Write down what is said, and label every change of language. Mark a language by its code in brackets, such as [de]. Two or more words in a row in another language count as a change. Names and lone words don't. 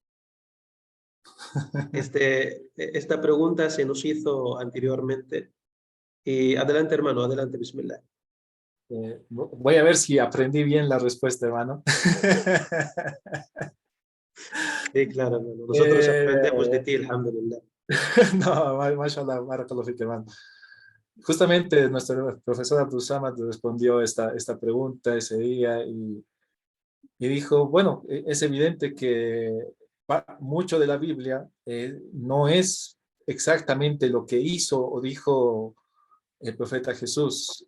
[es] Esta pregunta se nos hizo anteriormente. Y adelante, hermano, adelante, bismillah. Voy a ver si aprendí bien la respuesta, hermano. Sí, claro, hermano. Nosotros aprendemos de ti, alhamdulillah. No, [ar] ما شاء الله، بارك الله فيك, [es] hermano. Justamente nuestro profesor Abdul Samad respondió esta pregunta ese día y dijo, bueno, es evidente que mucho de la Biblia no es exactamente lo que hizo o dijo el profeta Jesús.